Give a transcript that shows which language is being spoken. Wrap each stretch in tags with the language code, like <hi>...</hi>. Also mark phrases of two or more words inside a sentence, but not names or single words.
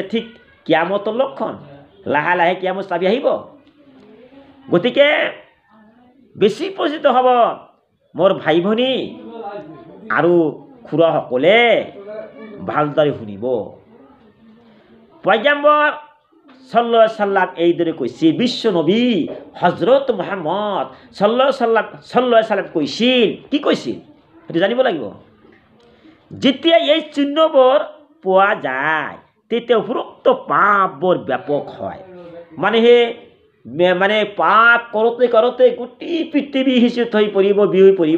<as>ঠিক কিয়ামতৰ লক্ষণ। লাহে লাহে কিয়ামত চাবি আহিব। গতিকে বেছি পৰিচিত হ'ব মোৰ ভাই ভনী আৰু খুড়াসকলে ভালদৰে শুনিব। পয়গম্বৰ</as> <ar>صلى الله عليه وسلم</ar> <as>এইদৰে কৈছে, বিশ্ব নবী হযৰত মুহাম্মদ</as> <ar>صلى الله عليه وسلم</ar> <as>কৈছিল। কি কৈছিল সেইটো জানিব লাগিব। যেতিয়া এই চিহ্নবোৰ পোৱা যায়, তেতিয়া উপৰোক্ত পাপবোৰ ব্যাপক হয়। মানে পাপ কৰোঁতে কৰোঁতে গোটেই পৃথিৱী হিঁচুত হৈ পৰিব, বিহৈ পৰিব।</as>